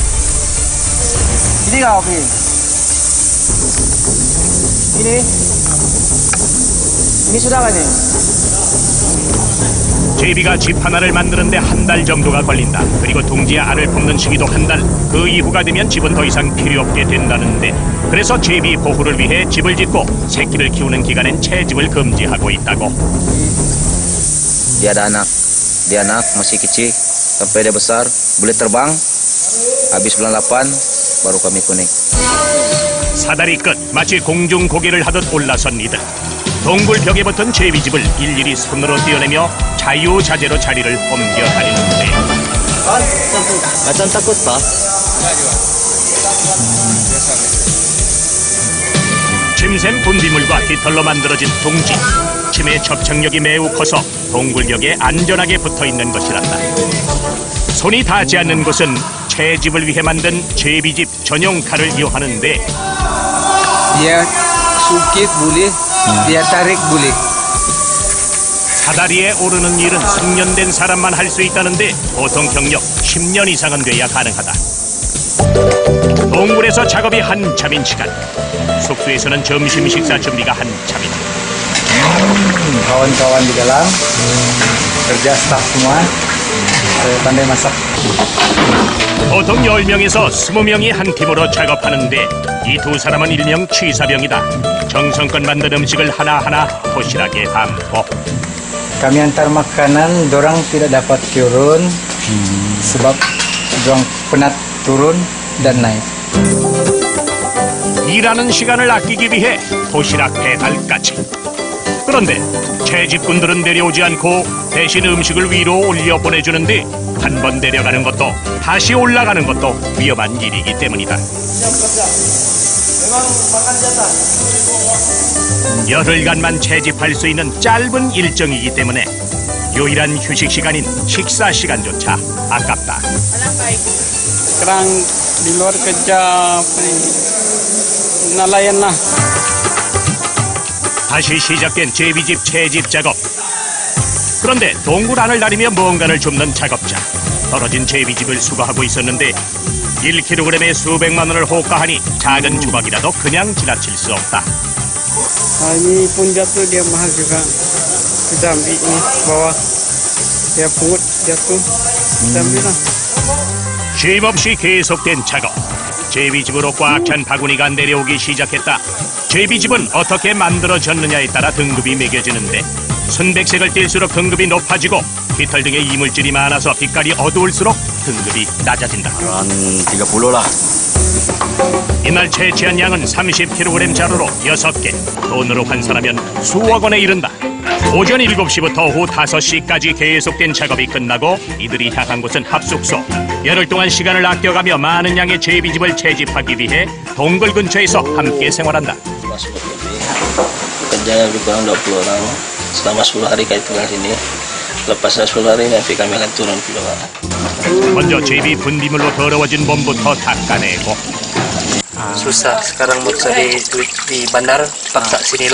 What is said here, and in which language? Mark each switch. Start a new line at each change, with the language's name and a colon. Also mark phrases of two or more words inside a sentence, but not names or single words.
Malay: Ini kau ini sudah kan ini?
Korean: 제비가 집 하나를 만드는데 한 달 정도가 걸린다. 그리고 둥지에 알을 품는 시기도 한 달. 그 이후가 되면 집은 더 이상 필요 없게 된다는데 그래서 제비 보호를 위해 집을 짓고 새끼를 키우는 기간엔 채집을 금지하고 있다고.
Malay: Dia anak masih kecil sampai dia besar boleh terbang. Habis bulan 8 baru kami kuning.
Korean: 사다리 끝 마치 공중 고개를 하듯 올라선 이들. 동굴 벽에 붙은 제비집을 일일이 손으로 떼어내며 자유자재로 자리를 옮겨 다니는데
Malay: Macam takut pak?
Korean: 침샘 분비물과 깃털로 만들어진 둥지. 침의 접착력이 매우 커서 동굴벽에 안전하게 붙어있는 것이란다. 손이 닿지 않는 곳은 채집을 위해 만든 제비집 전용 칼을 이용하는데
Malay: Dia sukit boleh, dia tarik boleh.
Korean: 사다리에 오르는 일은 숙련된 사람만 할 수 있다는데 보통 경력 10년 이상은 돼야 가능하다. 동굴에서 작업이 한참인 시간. 숙소에서는 점심 식사 준비가 한참이다.
Malay: Kawan-kawan di dalam kerja staff semua pandai masak.
Korean: 보통 10명에서 20명이 한 팀으로 작업하는데 이 두 사람은 일명 취사병이다. 정성껏 만든 음식을 하나하나 도시락에 담고
Malay: Kami antar makanan, dorang tidak dapat turun sebab dorang penat turun dan naik.
Korean: 일하는 시간을 아끼기 위해 도시락 배달까지. 그런데 채집꾼들은 내려오지 않고 대신 음식을 위로 올려 보내주는데 한 번 내려가는 것도 다시 올라가는 것도 위험한 일이기 때문이다. 열흘간만 채집할 수 있는 짧은 일정이기 때문에 유일한 휴식 시간인 식사 시간조차 아깝다.
Malay: Sekarang di luar kerja nelayan lah.
Korean: 다시 시작된 제비집 채집 작업. 그런데 동굴 안을 다니며 뭔가를 줍는 작업자. 떨어진 제비집을 수거하고 있었는데 1kg에 수백만 원을 호가하니 작은 조각이라도 그냥 지나칠 수 없다.
Malay: Ini pun jatuh dia mahal juga. Kita ambil ini bawah. Dia pungut jatuh. Kita ambil lah.
Korean: 쉼없이 계속된 작업. 제비집으로 꽉 찬 바구니가 내려오기 시작했다. 제비집은 어떻게 만들어졌느냐에 따라 등급이 매겨지는데 순백색을 띨수록 등급이 높아지고 깃털 등의 이물질이 많아서 빛깔이 어두울수록 등급이 낮아진다. 한 30 lah. 이날 채취한 양은 30kg 자루로 6개. 돈으로 환산하면 수억 원에 이른다. 오전 7시부터 오후 5시까지 계속된 작업이 끝나고 이들이 향한 곳은 합숙소. 열흘 동안 시간을 아껴가며 많은 양의 제비집을 채집하기 위해 동굴 근처에서 함께 생활한다.
Malay: Kerjanya lebih kurang 20 orang. Selama 10 hari kami tinggal sini. Lepas 10 hari nanti kami akan turun ke bawah.
Korean: 먼저 제비 분비물로 더러워진 몸부터 닦아내고
Malay: Susah sekarang mau cari duit di bandar, paksa sinilah.